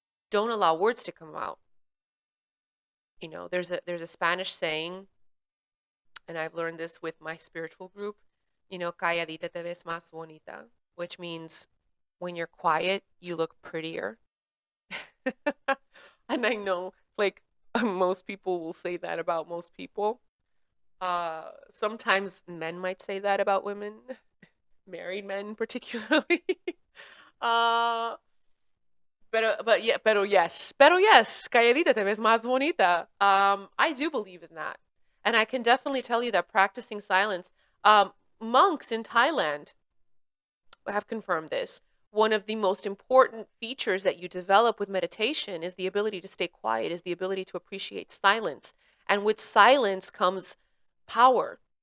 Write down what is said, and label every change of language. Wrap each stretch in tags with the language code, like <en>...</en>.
<en>Don't allow words to come out. There's a Spanish saying, and I've learned this with my spiritual group,</en> <es>calladita te ves más bonita,</es> <en>which means when you're quiet, you look prettier. And I know, like, most people will say that about most people. Sometimes men might say that about women, married men particularly.</en> <es>uh, pero</es> <en>yes,</en> <es>calladita te ves más bonita.</es> <en>I do believe in that, and I can definitely tell you that practicing silence, monks in Thailand have confirmed this. One of the most important features that you develop with meditation is the ability to stay quiet, is the ability to appreciate silence, and with silence comes power.</en>